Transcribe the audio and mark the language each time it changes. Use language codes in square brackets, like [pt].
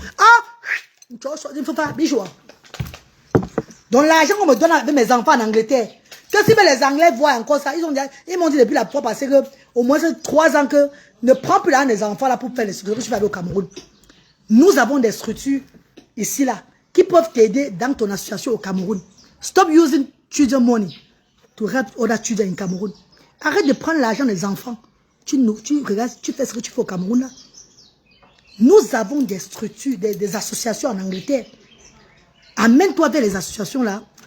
[fr] Ah, il ne faut pas, bijou. Donc l'argent qu'on me donne avec mes enfants en Angleterre, que si les Anglais voient encore ça, ils m'ont dit depuis la fois passée que au moins 3 ans que ne prends plus l'argent des enfants là pour faire les structures que je vais aller au Cameroun. Nous avons des structures ici là qui peuvent t'aider dans ton association au Cameroun. [en] Stop using children money to help other children in Cameroun. [fr] Arrête de prendre l'argent des enfants. Tu regardes, tu fais ce que tu fais au Cameroun là. Nous avons des structures, des associations en Angleterre. Amène-toi vers les associations là.